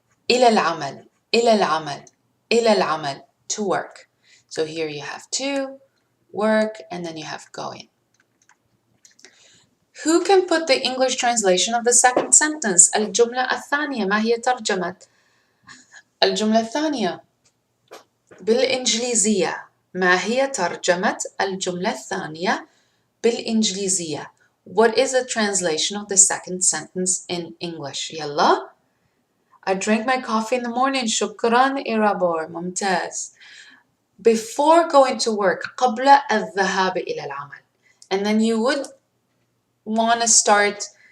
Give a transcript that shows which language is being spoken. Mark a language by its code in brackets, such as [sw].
[ar] إلى العمل, [en] to work. So here you have to, work, and then you have going. Who can put the English translation of the second sentence? [ar] الجملة الثانية. ما هي ترجمة الجملة الثانية بالإنجليزية؟ ما هي ترجمة الجملة الثانية بالإنجليزية? [en] What is the translation of the second sentence in English? [ar] يلا. [en] I drink my coffee in the morning. [ar] شكرا [en] Irabor. [ar] ممتاز. [en] Before going to work. [ar] قبل الذهاب إلى العمل. [en] And then you would want to start,